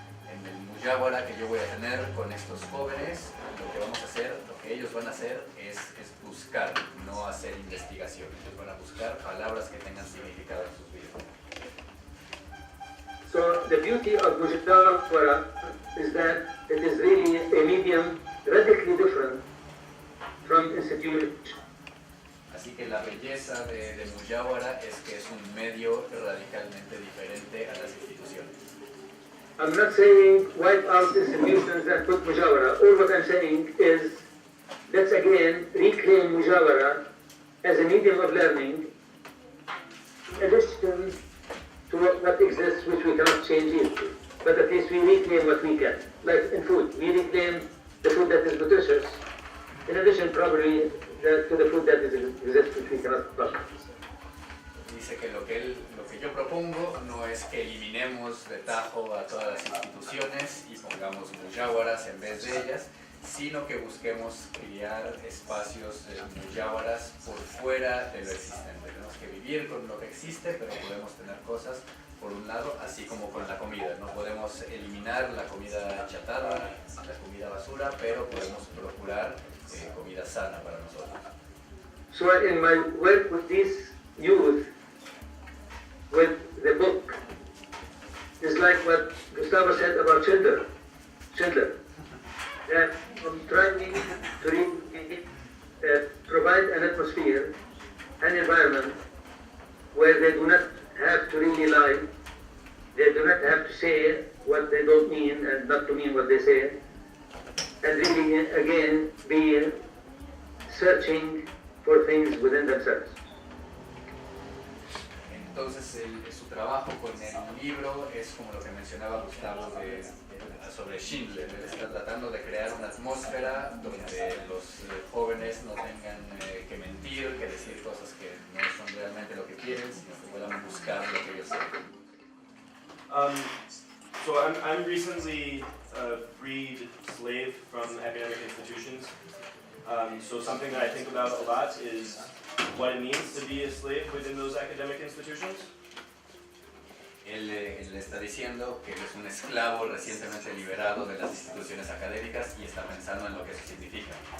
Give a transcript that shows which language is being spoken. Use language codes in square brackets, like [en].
[es] En el muyawara que yo voy a tener con estos jóvenes, lo que vamos a hacer, lo que ellos van a hacer es buscar, no hacer investigación. Ellos van a buscar palabras que tengan significado en sus vidas. [en] So the beauty of mujawara is that it is really a medium radically different from institution. [es] Así que la belleza de muyawara es que es un medio radicalmente diferente a las instituciones. [en] I'm not saying wipe out institutions that put mujawara. All what I'm saying is let's again reclaim mujawara as a medium of learning in addition to what exists which we cannot change easily. But at least we reclaim what we can. Like in food, we reclaim the food that is nutritious. In addition, probably to the food that exists which we cannot stop. [es] Dice que lo que yo propongo no es que eliminemos de tajo a todas las instituciones y pongamos muyawaras en vez de ellas, sino que busquemos crear espacios de muyawaras por fuera de lo existente. Tenemos que vivir con lo que existe, pero podemos tener cosas por un lado, así como con la comida. No podemos eliminar la comida chatarra, la comida basura, pero podemos procurar comida sana para nosotros. [en] So in my work with these youth, with the book, is like what Gustavo said about Schindler. That I'm trying to provide an atmosphere, an environment where they do not have to really lie, they do not have to say what they don't mean and not to mean what they say, and really again be searching for things within themselves. [es] Entonces su trabajo con el libro es como lo que mencionaba Gustavo sobre Schindler. Él está tratando de crear una atmósfera donde los jóvenes no tengan que mentir, que decir cosas que no son realmente lo que quieren, sino que puedan buscar lo que ellos quieren. [en] So I'm recently freed slave from academic institutions. So something that I think about a lot is what it means to be a slave within those academic institutions. [es] Él está diciendo que él es un esclavo recientemente liberado de las instituciones académicas y está pensando en lo que eso significa.